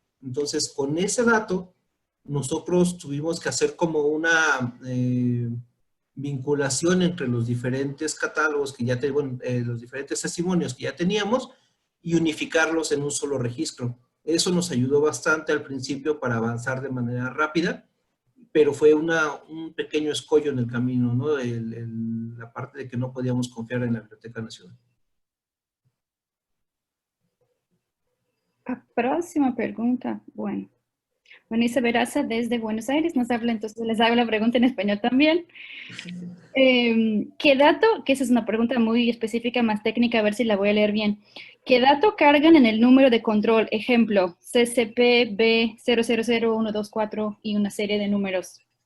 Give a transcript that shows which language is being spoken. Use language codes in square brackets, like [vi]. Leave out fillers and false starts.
[es] Entonces, con ese dato, nosotros tuvimos que hacer como una vinculación entre los diferentes catálogos que ya teníamos, los diferentes testimonios que ya teníamos y unificarlos en un solo registro. Eso nos ayudó bastante al principio para avanzar de manera rápida, pero fue un pequeño escollo en el camino, ¿no? La parte de que no podíamos confiar en la Biblioteca Nacional. [pt] A próxima pergunta, bueno. [es] Vanessa Veraza desde Buenos Aires nos habla, entonces les hago la pregunta en español también. ¿Qué dato, que esa es una pregunta muy específica, más técnica, a ver si la voy a leer bien. ¿Qué dato cargan en el número de control? Ejemplo, CCP B000124 y una serie de números.